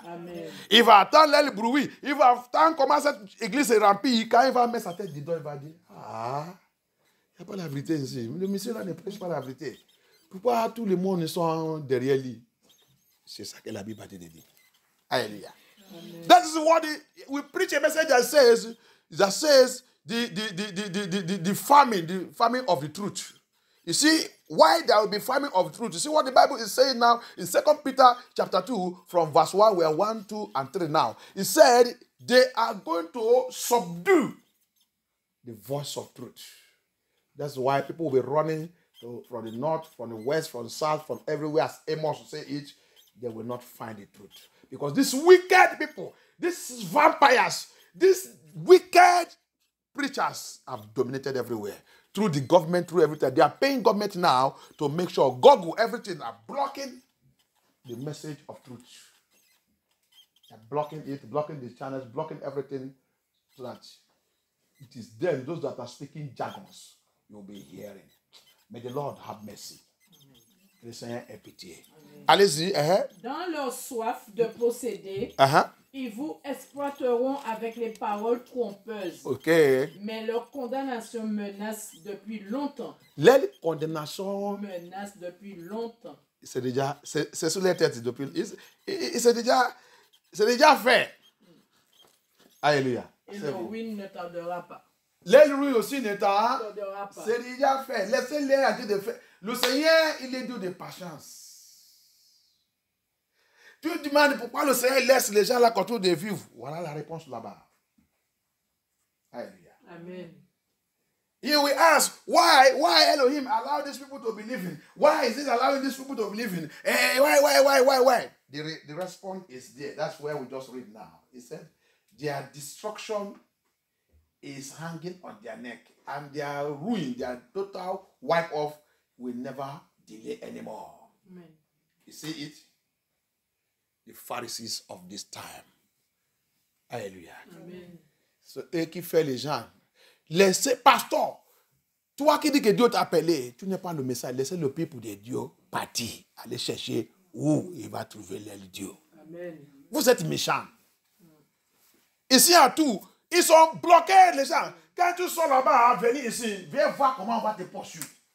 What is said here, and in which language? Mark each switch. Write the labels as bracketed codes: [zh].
[fr] Amen. Il va attendre le bruit. Il va attendre comment cette église est remplie. Quand il va mettre sa tête dedans, il va dire, il n'y a pas la vérité ici. Le monsieur là ne prêche pas la vérité. Pourquoi tous les mondes sont derrière lui? C'est ça que la Bible a dit. Alléluia. [en] That is what we preach a message that says the famine of the truth. You see, why there will be famine of truth. You see what the Bible is saying now in 2 Peter chapter 2 from verse 1, we are 1, 2, and 3 now. It said they are going to subdue the voice of truth. That's why people will be running from the north, from the west, from the south, from everywhere, as Amos will say it. they will not find the truth. Because these wicked people, these vampires, these wicked preachers have dominated everywhere. Through the government, through everything. They are paying government now to make sure Google, everything are blocking the message of truth. They're blocking it, blocking the channels, blocking everything, so that it is them, those that are speaking jargons, you'll be hearing. May the Lord have mercy. [fr] Le Seigneur ait pitié. Allez-y. Dans leur soif de posséder, ils vous exploiteront avec les paroles trompeuses. Mais leur condamnation menace depuis longtemps. Leur condamnation menace depuis longtemps. C'est sur les têtes depuis. C'est déjà fait. Alléluia. Et le ruine ne tardera pas. Les ruines aussi ne tardera pas. C'est déjà fait. Laissez-les agir de fait. Le Seigneur, il est Dieu de patience. Tu te demandes pourquoi le Seigneur laisse les gens là continuer de vivre. Voilà la réponse là-bas. Alléluia. Amen. [en] He will ask, why Elohim allow these people to be living? Why is it allowing these people to be living? Why? The response is there. That's where we just read now. He said, their destruction is hanging on their neck, and their ruin, their total wipe off will never delay anymore. Amen. You see it? The Pharisees of this time. Alléluia. Amen. [fr] C'est eux qui font les gens. Laissez, pasteur, toi qui dis que Dieu t'a appelé, tu n'es pas le message. Laissez le peuple de Dieu partir, aller chercher où il va trouver leur Dieu. Amen. Vous êtes méchants. Ici à tout, ils sont bloqués, les gens. Quand tu sors là-bas, venez ici, viens voir comment on va te poursuivre.